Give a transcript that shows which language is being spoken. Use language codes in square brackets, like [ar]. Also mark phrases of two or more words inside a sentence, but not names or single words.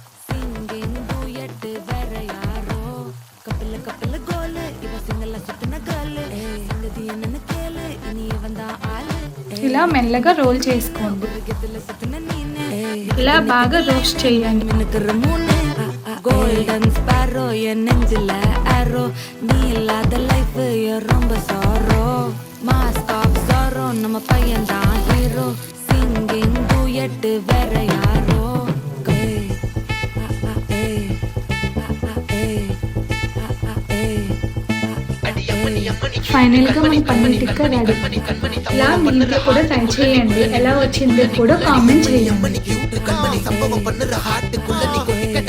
[te] ఇలా మెల్లగా రోల్ చేసుకోండి. ఇలా బాగా రోస్ట్ చేయండి. [ta] గోల్డెన్ స్పారో என் நெஞ்சில ஆரோ நீ இல்லாத லைஃப் ரொம்ப சாரோ [en] mask of sorrow [ta] நம்ம பையன் தான் ஹீரோ [en] singing duet [ta] வேற யாரோ [te] ఫైనల్ గా మన పన్నీర్ టిక్కా రెడీ. ఇలా మీరు కూడా ట్రై చేయండి. ఎలా వచ్చిందో కూడా కామెంట్ చేయండి.